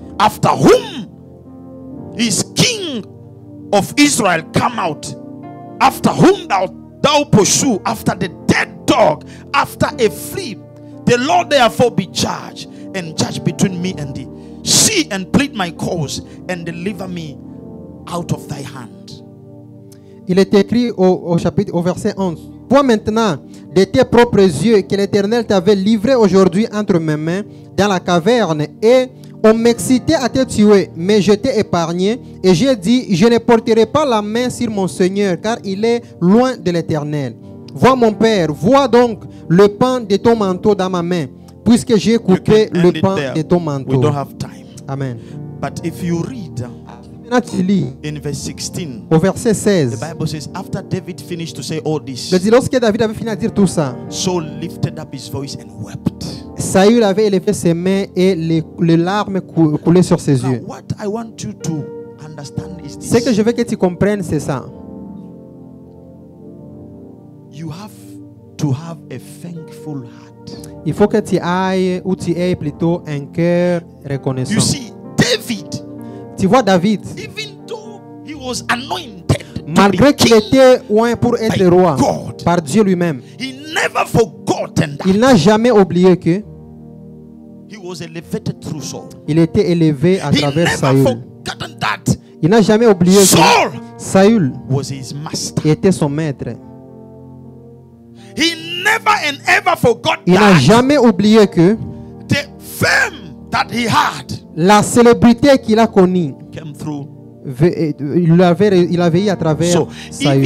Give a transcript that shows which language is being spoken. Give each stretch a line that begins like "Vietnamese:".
English: After whom is king of Israel come out, after whom thou pursue, after the dead dog, after a flea. The Lord therefore be judge, and judge between me and thee. See and plead my cause, and deliver me out of thy hand.
French: Il est écrit au verset 11. Vois maintenant de tes propres yeux que l'Éternel t'avait livré aujourd'hui entre mes mains dans la caverne, et on m'excitait à te tuer, mais je t'ai épargné, et j'ai dit, je ne porterai pas la main sur mon Seigneur, car il est loin de l'Éternel. Vois mon Père, vois donc le pan de ton manteau dans ma main, puisque j'ai coupé le pan de ton manteau.
English: We don't have time. Amen. But if you read in verse 16,
French: au verset 16,
English: the Bible says, after David finished to say all this,
French: lorsque David avait fini à dire tout ça,
English: Saul lifted up his voice and wept.
French: Saül avait élevé ses mains et les larmes coulaient sur ses yeux.
English: What I want you to understand is this.
French: Ce que je veux que tu comprennes, c'est ça.
English: You have to have a thankful heart.
French: Il faut que tu ailles, ou tu aies plutôt un cœur reconnaissant.
English: You see, David,
French: tu vois David,
English: even though he was anointed,
French: malgré qu'il était oint pour être roi
English: God,
French: par Dieu lui-même,
English: he never forgotten that.
French: Il n'a jamais oublié que
English: He was elevated through Saul.
French: Il était élevé à travers Saül.
English: That
French: il n'a jamais oublié
English: Saul
French: que Saül
English: was his master.
French: était son maître.
English: He never and ever forgot
French: il n'a jamais oublié que
English: the fame that he had,
French: la célébrité qu'il a connue,
English: came through.
French: Il avait eu à travers Saül.